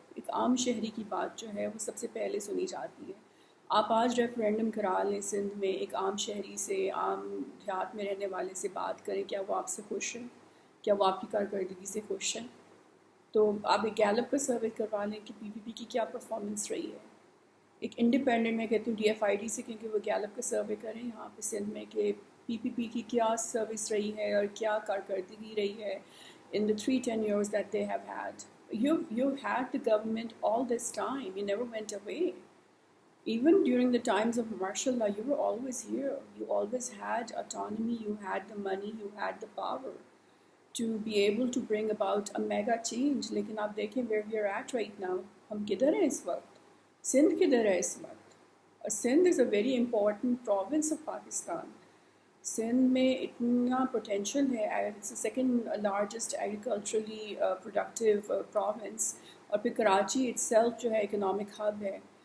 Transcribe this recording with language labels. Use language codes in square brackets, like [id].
[ur] ایک عام شہری کی بات جو ہے وہ سب سے پہلے سنی جاتی ہے. آپ آج ریفرینڈم کرا لیں سندھ میں، ایک عام شہری سے، عام دیہات میں رہنے والے سے بات کریں، کیا وہ آپ سے خوش ہیں؟ کیا وہ آپ کی کارکردگی سے خوش ہیں؟ تو آپ ایک گیلپ کا سروے کروا لیں کہ PPP کی کیا پرفارمنس رہی ہے. ایک انڈیپینڈنٹ، میں کہتی ہوں DFID سے کیونکہ وہ گیلپ کا سروے کریں یہاں پہ سندھ میں کہ PPP کی کیا سروس رہی ہے اور کیا کارکردگی رہی ہے [en] in the 3 years that they have had. You've had the government all this time. You never went away. Even during the times of martial law, you were always here. You always had autonomy, you had the money, you had the power. to be able to bring about a mega change. [ur] لیکن آپ دیکھیں [en] where we are at right now, [ur] ہم کدھر ہیں اس وقت؟ سندھ کدھر ہے اس وقت؟ اور سندھ از [en] a very important province of Pakistan. [ur] Sindh میں اتنا پوٹینشیل ہے، [en] it's second largest agriculturally productive province, [ur] اور پھر کراچی اٹ سیلف جو ہے اکنامک ہب ہے.